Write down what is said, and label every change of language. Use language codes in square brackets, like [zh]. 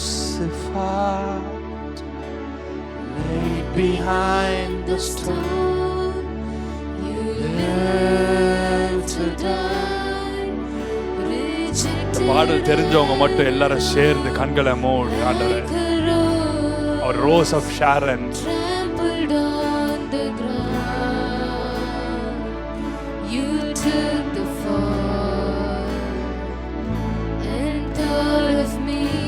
[en] Crucified, laid behind the stone, you lived to die, rejected. [ta] பாடல் தெரிஞ்சவங்க மட்டும் எல்லாரும் சேர்ந்து கண்களை மூடி ஆண்டவரே, [en] our rose of Sharon, trampled on the ground, you took the fall and thought of me.